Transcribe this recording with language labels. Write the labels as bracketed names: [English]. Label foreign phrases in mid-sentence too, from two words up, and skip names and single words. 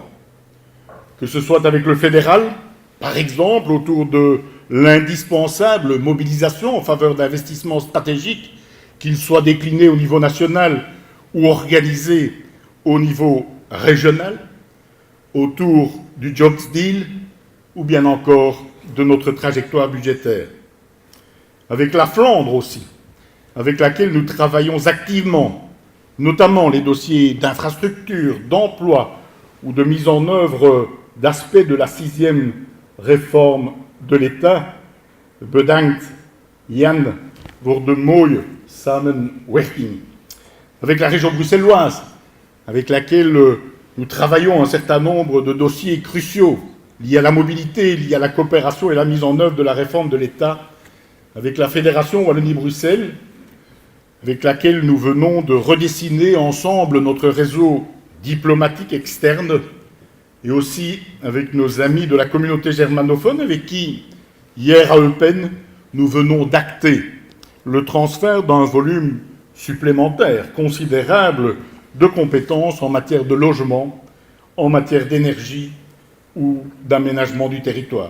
[French] Que ce soit avec le fédéral, par exemple, autour de l'indispensable mobilisation en faveur d'investissements stratégiques, qu'ils soient déclinés au niveau national ou organisés au niveau régional, autour du Jobs Deal, ou bien encore de notre trajectoire budgétaire. Avec la Flandre aussi, avec laquelle nous travaillons activement, notamment les dossiers d'infrastructure, d'emploi ou de mise en œuvre d'aspects de la 6e réforme de l'État, [Dutch] bedankt Jan voor de mooie samenwerking. [French] Avec la région bruxelloise, avec laquelle nous travaillons un certain nombre de dossiers cruciaux liés à la mobilité, liés à la coopération et la mise en œuvre de la réforme de l'État, avec la Fédération Wallonie-Bruxelles, avec laquelle nous venons de redessiner ensemble notre réseau diplomatique externe, et aussi avec nos amis de la communauté germanophone, avec qui, hier à Eupen, nous venons d'acter le transfert d'un volume supplémentaire, considérable, de compétences en matière de logement, en matière d'énergie ou d'aménagement du territoire.